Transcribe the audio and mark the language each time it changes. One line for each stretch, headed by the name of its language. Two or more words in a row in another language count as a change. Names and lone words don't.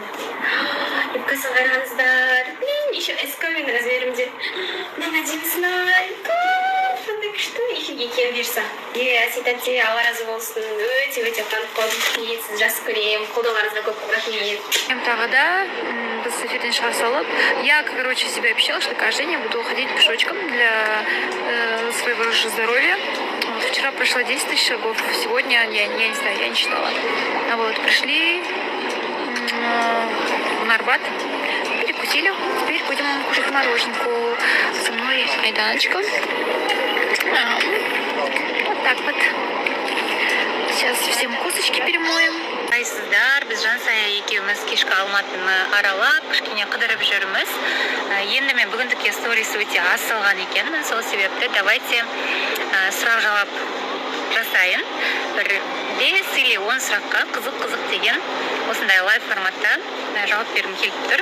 Kazakh: Юбкасын қараңыздар. Еще эсковин размерімде. Мынаны әдемісін ай. Қандай күшті. Ешеге киім берсі. Асида Алла разы болсын. Өте қанып қалдым. Сіз жақсы көрем. Қолдауларыңызға көп рахмет. Тағы да біз эфирден шыға салып,
Russian: я, себя обещала, что каждый день я буду ходить пешочком для своего здоровья. Вчера прошло 10 тысяч шагов, сегодня, я не знаю, я не считала. Пришли на Арбат, перекусили, теперь будем кушать мороженку. Со мной Айданочка. Вот так вот. Сейчас всем косточки перемоем.
Kazakh: Сіздер, біз Жансая екеуміз кешкі Алматыны аралап, кішкене қыдырып жүрміз. Енді мен бүгіндікке сторис өте аз салған екенмін, сол себепті давайте сұрақ жауап жасайын. Бір 5 или 10 сұраққа қызық деген осындай лайв форматта жауап бергім келіп тұр.